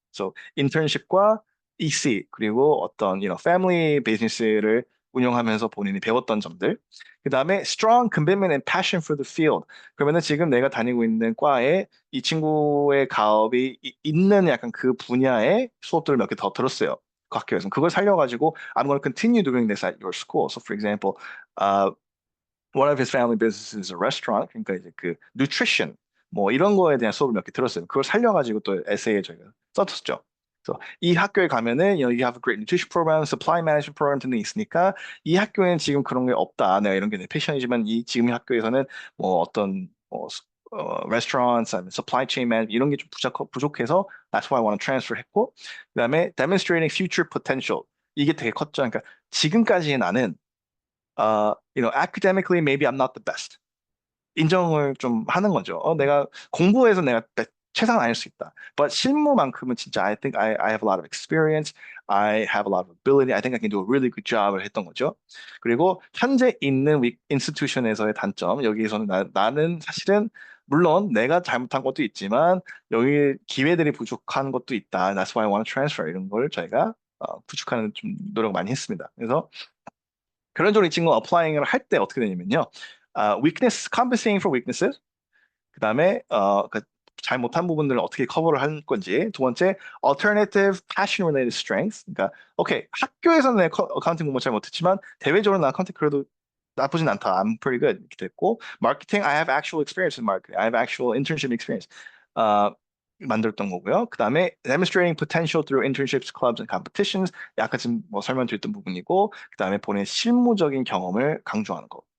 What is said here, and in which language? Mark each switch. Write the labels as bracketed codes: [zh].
[ko] 그래서 인턴십과 EC 그리고 어떤 패밀리 비즈니스를 운영하면서 본인이 배웠던 점들. [en] 그다음에 strong commitment and passion for the field. [ko] 그러면은 지금 내가 다니고 있는 과에 이 친구의 가업이 있는 약간 그 분야의 수업들을 몇 개 더 들었어요. 그 학교에서 그걸 살려가지고 [en] I'm going to continue doing this at your school. So for example, one of his family businesses is a restaurant. [ko] 그러니까 이제 그 nutrition 뭐 이런 거에 대한 수업을 몇 개 들었어요. 그걸 살려가지고 또 에세이에 저희가 썼었죠. 그래서 이 학교에 가면은 [en] you have a great nutrition program, supply management program [ko] 등등이 있으니까 이 학교에는 지금 그런 게 없다. 내가 이런 게 내 패션이지만 이 지금 이 학교에서는 뭐 어떤 restaurants, 아니면 supply chain management 이런 게 좀 부족해서 [en] that's why I want to transfer [ko] 했고 그다음에 demonstrating future potential 이게 되게 컸죠. 그러니까 지금까지 나는 [en] academically maybe I'm not the best. [ko] 인정을 좀 하는 거죠. 내가 공부해서 내가 최상은 아닐 수 있다. [en] But [ko] 실무만큼은 진짜 [en] I think I have a lot of experience. I have a lot of ability. I think I can do a really good job [ko] 을 했던 거죠. 그리고 현재 있는 인스티튜션에서의 단점. 여기에서는 나는 사실은 물론 내가 잘못한 것도 있지만 여기 기회들이 부족한 것도 있다. [en] That's why I want to transfer [ko] 이런 걸 저희가 구축하는 좀 노력 많이 했습니다. 그래서 그런 쪽으로 이 친구가 어플라잉을 할 때 어떻게 되냐면요. [en] weakness, compensating for weaknesses. [ko] 그다음에 잘 못한 부분들을 어떻게 커버를 할 건지. 두 번째, [en] alternative passion related strengths. [ko] 그러니까 오케이 학교에서는 내 어카운팅 공부 잘 못했지만 대외적으로 나 어카운팅 그래도 나쁘진 않다. [en] I'm pretty good [ko] 이렇게 됐고, [en] marketing, I have actual experience in marketing. I have actual internship experience. [ko] 만들었던 거고요. [en] 그 다음에 demonstrating potential through internships, clubs, and competitions. [ko] 아까 지금 뭐 설명드렸던 부분이고, 그 다음에 본인의 실무적인 경험을 강조하는 거.